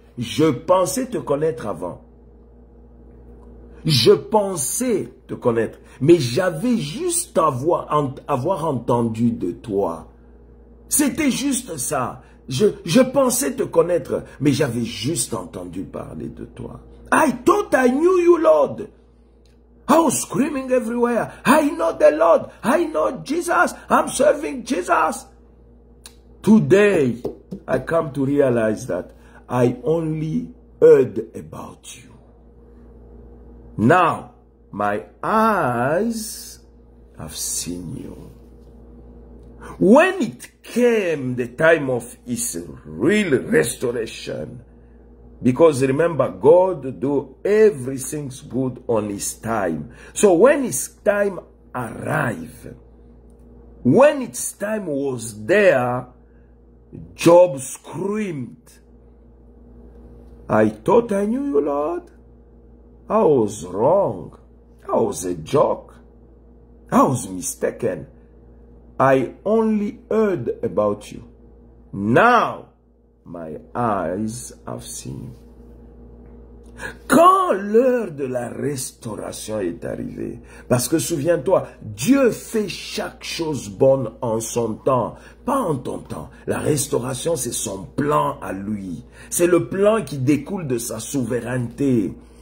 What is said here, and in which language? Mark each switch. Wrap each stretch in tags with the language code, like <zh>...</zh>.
<fr>Je pensais te connaître avant. Je pensais te connaître, mais j'avais juste avoir entendu de toi. C'était juste ça. Je pensais te connaître, mais j'avais juste entendu parler de toi.</fr> <en>I thought I knew you, Lord. I was screaming everywhere. I know the Lord. I know Jesus. I'm serving Jesus. Today, I come to realize that I only heard about you. Now, my eyes have seen you. When it came the time of his real restoration, because remember, God do everything good on his time. So when his time arrived, when its time was there, Job screamed, I thought I knew you, Lord. I was wrong. I was a joke. I was mistaken. I only heard about you. Now, my eyes have seen you.</en> <fr>Quand l'heure de la restauration est arrivée, parce que souviens-toi, Dieu fait chaque chose bonne en son temps, pas en ton temps. La restauration, c'est son plan à lui. C'est le plan qui découle de sa souveraineté.</fr>